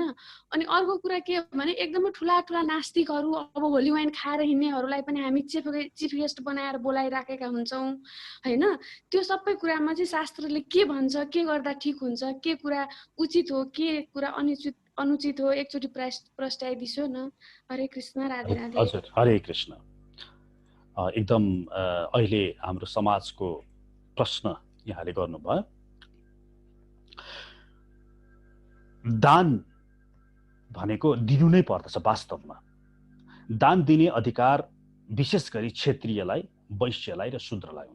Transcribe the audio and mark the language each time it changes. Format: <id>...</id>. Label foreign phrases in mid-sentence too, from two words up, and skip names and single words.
<ne>अनि अर्को कुरा के हो भने एकदमै ठुला ठुला नास्तिकहरू अब</ne> <en>holy wine</en> <ne>खाएर हिँड्नेहरूलाई पनि हामी</ne> <en>chief guest</en> <ne>बनाएर बोलाइराखेका हुन्छौँ हैन। त्यो सबै कुरामा चाहिँ शास्त्रले के भन्छ, के गर्दा ठिक हुन्छ, के कुरा उचित हो, के कुरा अनुचित हो, एकचोटि प्रस्ताइदिसो न। हरे कृष्ण। राधे राधे। हजुर। हरे कृष्ण। एकदम अहिले हाम्रो समाजको प्रश्न यहाँले गर्नुभयो। दान भनेको दिनु नै पर्दछ। वास्तवमा दान दिने अधिकार विशेष गरी क्षेत्रीयलाई, वैश्यलाई र शूद्रलाई हुन्छ।</ne>